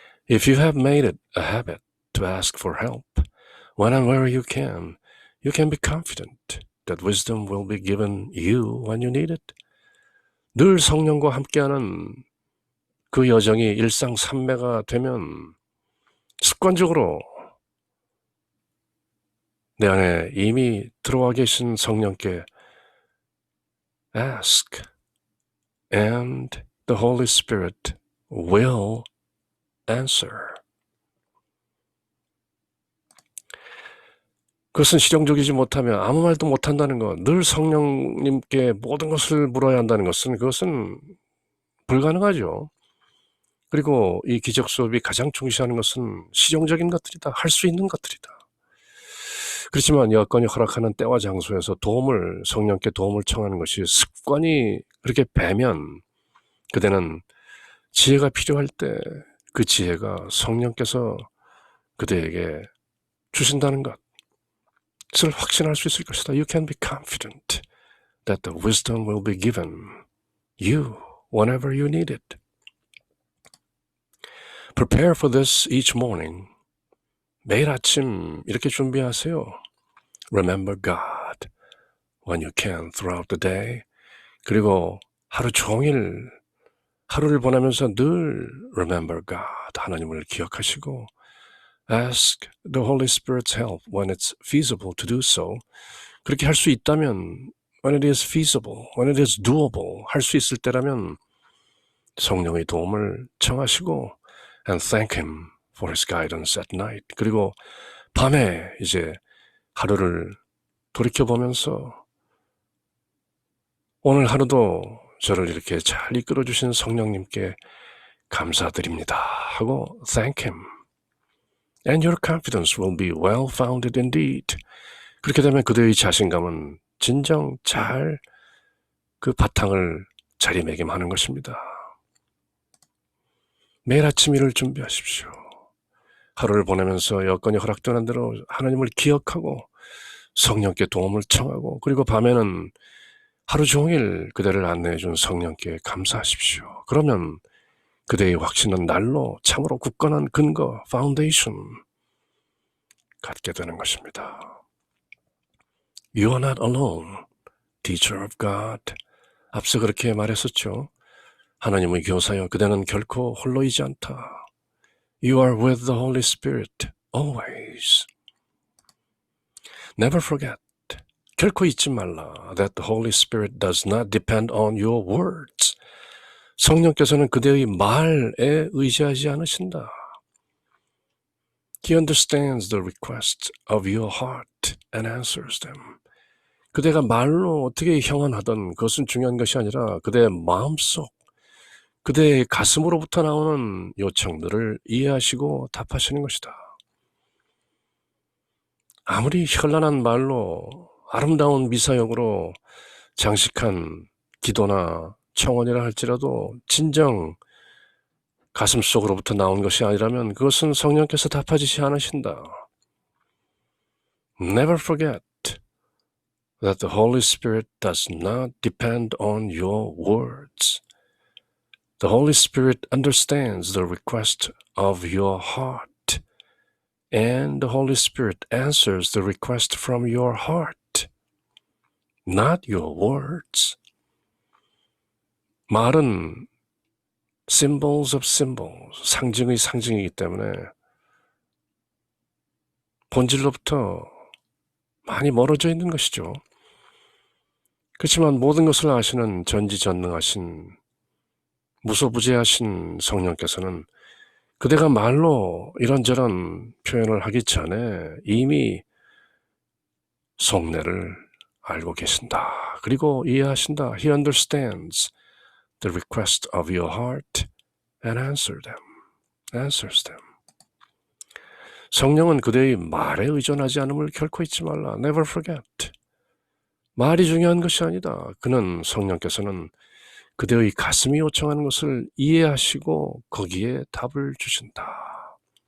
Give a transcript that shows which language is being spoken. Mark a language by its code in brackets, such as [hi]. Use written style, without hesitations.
[en] If you have made it a habit to ask for help, when and where you can be confident that wisdom will be given you when you need it. [ko] 늘 성령과 함께하는 그 여정이 일상산매가 되면 습관적으로 내 안에 이미 들어와 계신 성령께 [en] ask, and the Holy Spirit will answer. [ko] 그것은 실용적이지 못하면 아무 말도 못한다는 것, 늘 성령님께 모든 것을 물어야 한다는 것은 그것은 불가능하죠. 그리고 이 기적 수업이 가장 중시하는 것은 실용적인 것들이다. 할 수 있는 것들이다. 그렇지만 여건이 허락하는 때와 장소에서 성령께 도움을 청하는 것이 습관이 그렇게 배면 그대는 지혜가 필요할 때 그 지혜가 성령께서 그대에게 주신다는 것을 확신할 수 있을 것이다. [en] You can be confident that the wisdom will be given you whenever you need it. Prepare for this each morning. [ko] 매일 아침 이렇게 준비하세요. [en] Remember God when you can throughout the day. [ko] 그리고 하루 종일 하루를 보내면서 늘 [en] Remember God, [ko] 하나님을 기억하시고 [en] Ask the Holy Spirit's help when it's feasible to do so. [ko] 그렇게 할 수 있다면 [en] when it is feasible, when it is doable, [ko] 할 수 있을 때라면 성령의 도움을 청하시고 [en] and thank Him for His guidance at night. [ko] 그리고 밤에 이제 하루를 돌이켜보면서 오늘 하루도 저를 이렇게 잘 이끌어주신 성령님께 감사드립니다 하고 [en] thank Him. And your confidence will be well-founded indeed. [ko] 그렇게 되면 그대의 자신감은 진정 잘 그 바탕을 자리매김하는 것입니다. 매일 아침 일을 준비하십시오. 하루를 보내면서 여건이 허락되는 대로 하나님을 기억하고 성령께 도움을 청하고 그리고 밤에는 하루 종일 그대를 안내해 준 성령께 감사하십시오. 그러면 그대의 확신은 날로 참으로 굳건한 근거, 파운데이션 갖게 되는 것입니다. [en] You are not alone, teacher of God. [ko] 앞서 그렇게 말했었죠. 하나님의 교사여, 그대는 결코 홀로이지 않다. [en] You are with the Holy Spirit, always. Never forget, [ko] 결코 잊지 말라, [en] that the Holy Spirit does not depend on your words. [ko] 성령께서는 그대의 말에 의지하지 않으신다. [en] He understands the requests of your heart and answers them. [ko] 그대가 말로 어떻게 형언하든 그것은 중요한 것이 아니라 그대의 마음속, 그대의 가슴으로부터 나오는 요청들을 이해하시고 답하시는 것이다. 아무리 현란한 말로 아름다운 미사역으로 장식한 기도나 청원이라 할지라도 진정 가슴속으로부터 나온 것이 아니라면 그것은 성령께서 답하지 않으신다. [en] Never forget that the Holy Spirit does not depend on your words. The Holy Spirit understands the request of your heart, and the Holy Spirit answers the request from your heart, not your words. [ko] 말은 [en] symbols of symbols, [ko] 상징의 상징이기 때문에 본질로부터 많이 멀어져 있는 것이죠. 그렇지만 모든 것을 아시는 전지전능하신 무소부재하신 성령께서는 그대가 말로 이런저런 표현을 하기 전에 이미 속내를 알고 계신다. 그리고 이해하신다. [en] He understands the request of your heart and answers them. [ko] 성령은 그대의 말에 의존하지 않음을 결코 잊지 말라. [en] Never forget. [ko] 말이 중요한 것이 아니다. 그는 성령께서는 그대의 가슴이 요청하는 것을 이해하시고 거기에 답을 주신다.